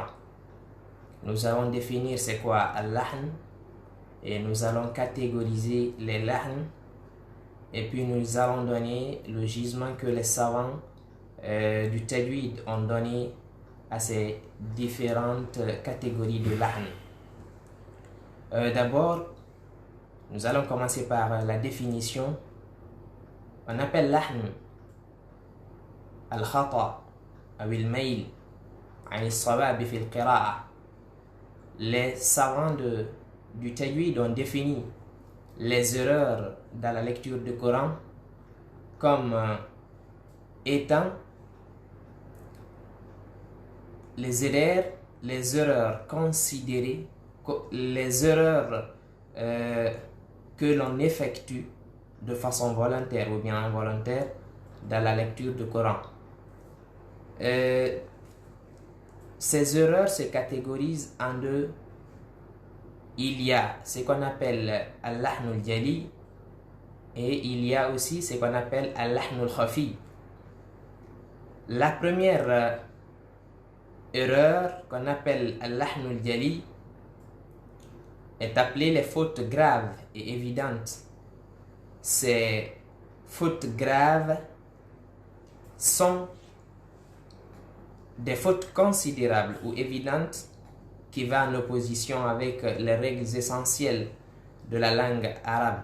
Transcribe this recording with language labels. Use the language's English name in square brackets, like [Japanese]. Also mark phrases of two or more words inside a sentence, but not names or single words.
[French] Nous allons définir c'est quoi al-lahn et nous allons catégoriser les lahn, et puis nous allons donner le gisement que les savants du tajwid ont donné à ces différentes catégories de lahn. D'abord, nous allons commencer par la définition. On appelle [Arabic] لحن الخطأ ou الميل عن الصواب في القراءة. [French] Les savants du tajwid ont défini les erreurs dans la lecture du Coran comme étant les erreurs considérées, les erreurs que l'on effectue de façon volontaire ou bien involontaire dans la lecture du Coran. Ces erreurs se catégorisent en deux. Il y a ce qu'on appelle [Arabic] اللحن الجلي [French] et il y a aussi ce qu'on appelle [Arabic] اللحن الخفي. [French] La première erreur qu'on appelle [Arabic] اللحن الجلي [French] est appelée les fautes graves et évidentes. Ces fautes graves sont des fautes considérables ou évidentes qui va en opposition avec les règles essentielles de la langue arabe.